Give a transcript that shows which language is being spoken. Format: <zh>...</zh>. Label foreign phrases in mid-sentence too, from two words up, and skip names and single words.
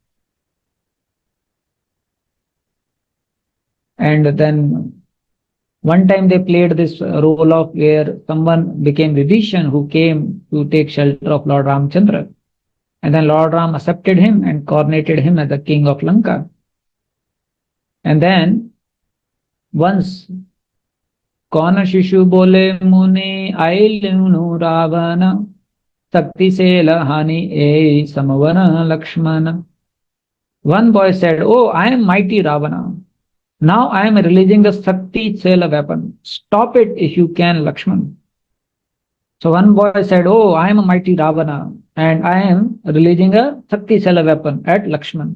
<en>And then one time they played this role of where someone became Vibhishan who came to take shelter of Lord Ramchandra. And then Lord Ram accepted him and coronated him as the king of Lanka. And then once</en> <bn>কৌন শিশু বোলে মুনি আইলনু রাবণ শক্তি সে লহানি এ সমবন Lakshmana.</bn> <en>One boy said, oh, I am mighty Ravana. Now I am releasing the Shakti Sela weapon. Stop it if you can, Lakshman. So one boy said, oh, I am a mighty Ravana and I am releasing a Shakti Sela weapon at Lakshman.</en>